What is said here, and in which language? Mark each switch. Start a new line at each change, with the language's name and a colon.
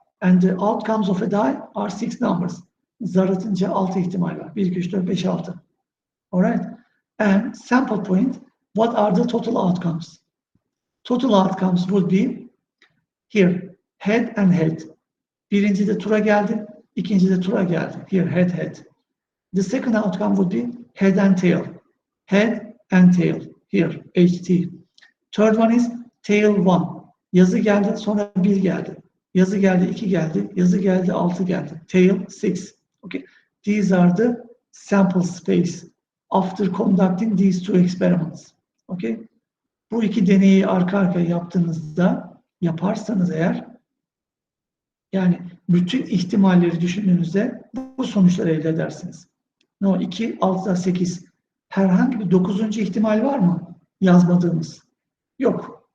English: And the outcomes of a die are 6 numbers.
Turkish: Zar atınca 6 ihtimal var.
English: 1, 2, 3, 4, 5, 6. Alright? And sample point, what are the total outcomes? Total outcomes would be here, head and head.
Turkish: Birinci de tura geldi, ikinci de tura geldi.
English: Here, head, head. The second outcome would be head and tail. Head and tail. Here, HT. Third one is tail 1.
Turkish: Yazı geldi, sonra 1 geldi. Yazı geldi, 2 geldi. Yazı geldi, 6 geldi.
English: Tail 6. Okay. These are the sample space after conducting these two experiments. Okay.
Turkish: Bu iki deneyi arka arkaya yaparsanız eğer, yani bütün ihtimalleri düşündüğünüzde bu sonuçları elde edersiniz. No, 2, 6, 8. Herhangi bir 9. ihtimal var mı? Yazmadığımız. Yok.